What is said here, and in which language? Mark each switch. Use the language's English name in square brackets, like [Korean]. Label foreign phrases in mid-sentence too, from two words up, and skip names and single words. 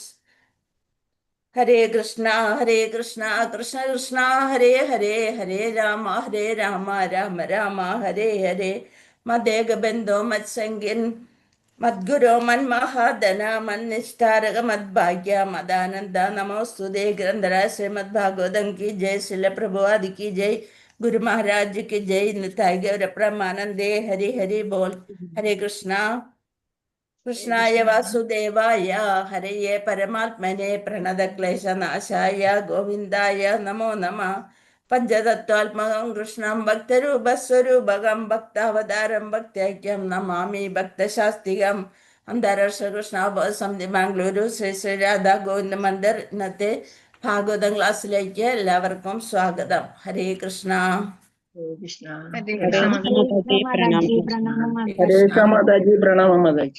[Sanskrit] ഹരേ കൃഷ്ണ കൃഷ്ണ കൃഷ്ണ ഹരേ ഹരേ. ഹരേ രാമ രാമ രാമ ഹരേ ഹരേ. മദേകബന്ധോ മത്സംഗിൻ മദ്ഗുരോ മന്മഹാദന മന്നിഷ്ഠാരക മദ്ഭാഗ്യ മദാനന്ദ നമോസ്തുതേ. [Hindi] ഗ്രന്ഥരാജ ശ്രീമദ് ഭാഗവതം की जय, श्रील प्रभुपाद की जय, गुरु महाराज की जय. [Bangla] নিতাই গৌর প্রেমানন্দে। হরি হরি বোল. [Sanskrit] हरे कृष्णा कृष्णाय वासुदेवाय हरये परमात्मने प्रणतक्लेशनाशाय गोविन्दाय नमो नमः. पंचतत्त्वात्मकं कृष्णं भक्तरूपस्वरूपकं भक्तावतारं भक्त्यैक्यं नमामि भक्तशास्त्रिकम्. [Malayalam] അന്താരാഷ്ട്ര കൃഷ്ണോത്സവം ബാംഗ്ലൂരു ശ്രീ ശ്രീ രാധാ ഗോവിന്ദ മന്ദിർ. ഇന്നത്തെ ഭാഗവതം ക്ലാസ്സിലേക്ക് എല്ലാവർക്കും സ്വാഗതം. ഹരേ കൃഷ്ണ. ഹരേ കൃഷ്ണ. ഹരേ ഹരേ മാതാജി പ്രണാമം. ഹരേ കൃഷ്ണ മാതാജി പ്രണാമം. മാതാജി